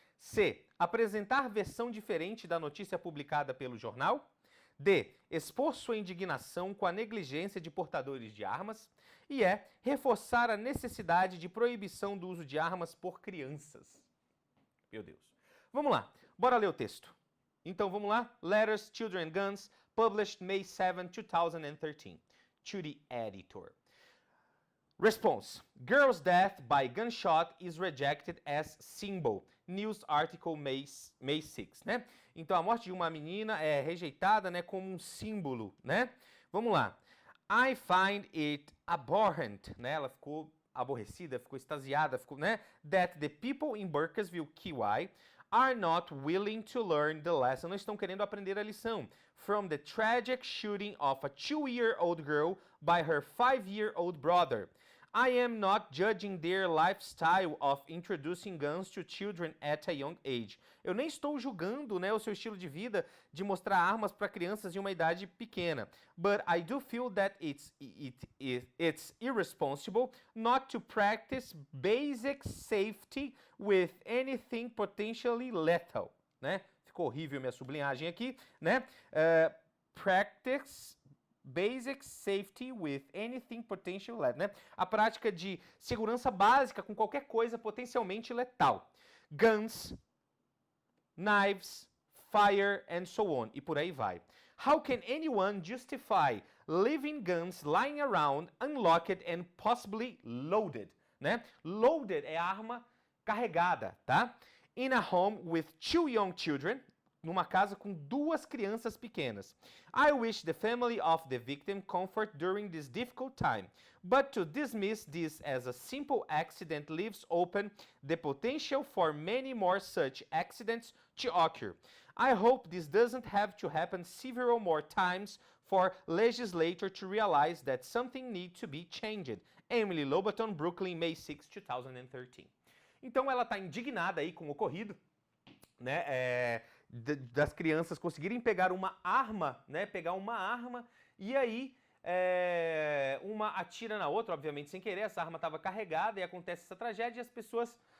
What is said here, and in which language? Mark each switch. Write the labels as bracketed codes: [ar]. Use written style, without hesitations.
[pt] C, apresentar versão diferente da notícia publicada pelo jornal. D, expor sua indignação com a negligência de portadores de armas. E E, reforçar a necessidade de proibição do uso de armas por crianças. Meu Deus. Vamos lá, bora ler o texto. Então vamos lá. [en] Letters, Children and Guns, published May 7, 2013. To the editor. Response. Girl's death by gunshot is rejected as symbol. News article May 6, né? [pt] Então a morte de uma menina é rejeitada, né, como um símbolo, né? Vamos lá. [en] I find it abhorrent, [pt] né? Ela ficou aborrecida, ficou extasiada, ficou, né? [en] That the people in Burkesville, QI, are not willing to learn the lesson. [pt] Não estão querendo aprender a lição. [en] From the tragic shooting of a 2-year-old girl by her 5-year-old brother. I am not judging their lifestyle of introducing guns to children at a young age. [pt] Eu nem estou julgando, né, o seu estilo de vida de mostrar armas para crianças em uma idade pequena. [en] But I do feel that it's irresponsible not to practice basic safety with anything potentially lethal. [pt] Né? Ficou horrível minha sublinhagem aqui, né? [en] Practice basic safety with anything potentially lethal, né? [pt] A prática de segurança básica com qualquer coisa potencialmente letal. [en] Guns, knives, fire and so on. [pt] E por aí vai. [en] How can anyone justify leaving guns lying around unlocked and possibly loaded, né? [pt] Loaded é arma carregada, tá? [en] In a home with 2 young children, [pt] numa casa com 2 crianças pequenas. [en] I wish the family of the victim comfort during this difficult time, but to dismiss this as a simple accident leaves open the potential for many more such accidents to occur. I hope this doesn't have to happen several more times for legislature to realize that something needs to be changed. Emily Lobaton, Brooklyn, May 6, 2013. [pt] Então ela está indignada aí com o ocorrido, né, das crianças conseguirem pegar uma arma, né, e aí uma atira na outra, obviamente sem querer, essa arma estava carregada e acontece essa tragédia e as pessoas